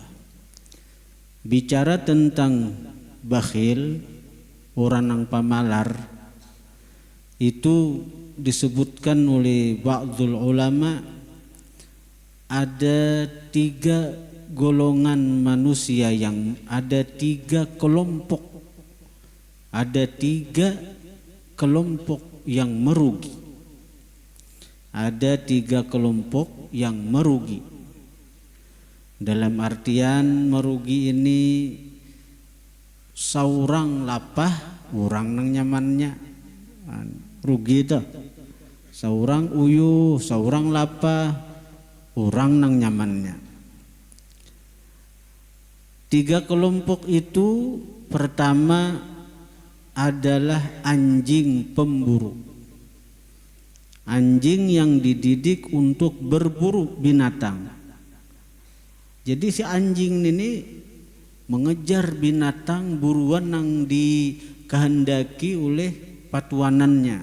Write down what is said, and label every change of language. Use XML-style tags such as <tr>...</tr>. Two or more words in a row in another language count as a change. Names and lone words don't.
<id>Bicara tentang bakhil, orang yang pamalar, itu disebutkan oleh</id> <ar>ba'dul ulama,</ar> <id>ada 3 golongan manusia, yang ada 3 kelompok. Ada 3 kelompok yang merugi. Ada 3 kelompok yang merugi. Dalam artian merugi ini,</id> <bjn>saurang lapah,</bjn> <id>orang nang nyamannya rugi itu.</id> <bjn>Saurang uyuh, saurang lapah, orang nang nyamannya.</bjn> <id>3 kelompok itu, pertama adalah anjing pemburu. Anjing yang dididik untuk berburu binatang. Jadi si anjing ini mengejar binatang buruan yang dikehendaki oleh patuanannya.</id>